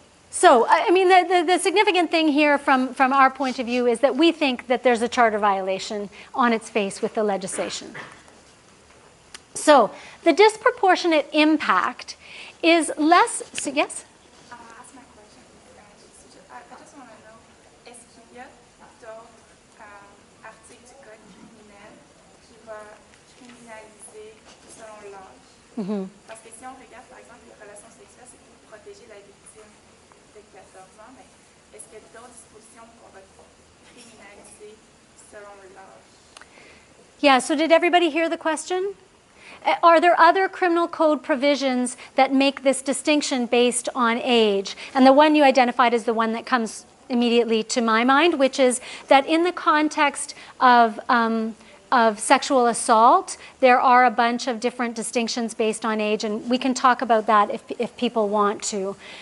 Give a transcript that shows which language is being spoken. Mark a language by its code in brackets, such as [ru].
[en] So, I mean, the significant thing here from our point of view is that we think that there's a charter violation on its face with the legislation. So, the disproportionate impact is less, so yes? I'll ask my question. I just want to know, [fr] est-ce qu'il y a d'autres articles du code criminel qui va criminaliser selon l'âge? Parce que si on regarde, par exemple, les relations sexuelles, c'est pour protéger la victime de 14 ans, mais est-ce qu'il y a d'autres dispositions qu'on va criminaliser selon l'âge? [en] Yeah, so did everybody hear the question? Are there other criminal code provisions that make this distinction based on age? And the one you identified is the one that comes immediately to my mind, which is that in the context of sexual assault, there are a bunch of different distinctions based on age, and we can talk about that if people want to.